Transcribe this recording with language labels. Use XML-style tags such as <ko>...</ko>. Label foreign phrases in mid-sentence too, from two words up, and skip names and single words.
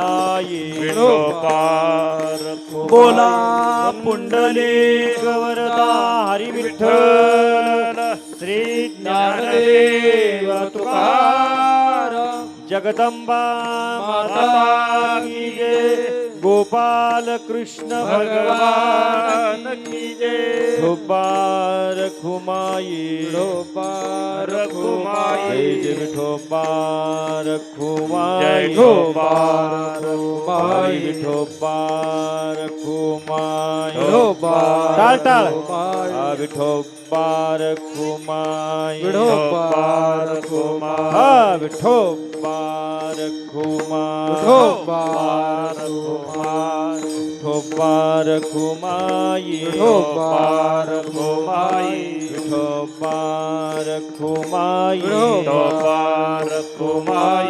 <mr>विठोबा बोला पुंडलिक वरदा हरी विठ्ठल श्री ज्ञानदेव तुकाराम जगदंबा</mr> <hi>माता की जय</hi> <mr>गोपाल कृष्ण</mr> <hi>भगवान की जय</hi> <mr>विठोबा रखुमाई विठोबा रखुमाई जय विठोबा रखुमाई विठोबा रखुमाई विठोबा रखुमाई विठोबा टाळ टाळ विठोबा रखुमाई विठोबा रखुमाई विठोबा रखुमाई विठोबा रखुमाई विठोबा रखुमाई विठोबा रखुमाई विठोबा रखुमाई विठोबा रखुमाई</mr>